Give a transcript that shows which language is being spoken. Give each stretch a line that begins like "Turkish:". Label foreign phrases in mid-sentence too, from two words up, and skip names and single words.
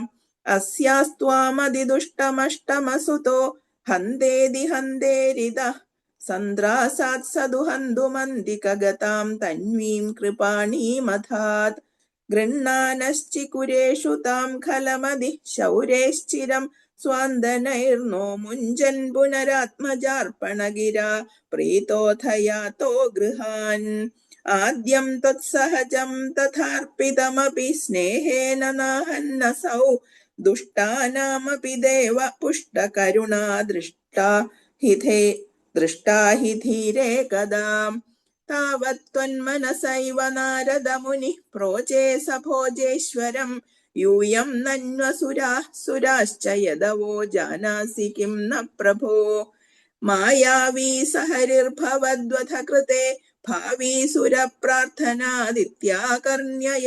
Sanskrit: അസ്യാസ്ത്വാമതിദുഷ്ടമഷ്ടമസുതോ ഹന്തേതി ഹന്തേരിതഃ സന്ദ്രാസാത് സദുഹന്തുമന്തികഗതാം തന്വീം കൃപാണീമധാത് ഗൃഹ്ണാനശ്ചികുരേഷു താം ഖലമതി ശൗരേശ്ചിരം സ്വാന്തനൈർനോ മുഞ്ചൻ പുനരാത്മജാർപ്പണഗിരാ പ്രീതോഥയാതോ ഗൃഹാൻ ആദ്യം ത്വത്സഹജം തഥാർപ്പിതമപി സ്നേഹേന നാഹന്നസൗ ദുഷ്ടാനാമപി ദേവ പുഷ്ടകരുണാ ദൃഷ്ടാ हिधे दृष्टा हि धीरे कदा तावत्त्वन्मनसैव नारदमुनिः प्रोचे सभोजेश्वरम् यूयं नन्वसुराः सुराश्च यदवो जानासि किं न प्रभो मायावी सहरिर्भवद्वथ कृते भावी सुरप्रार्थनादित्याकर्ण्य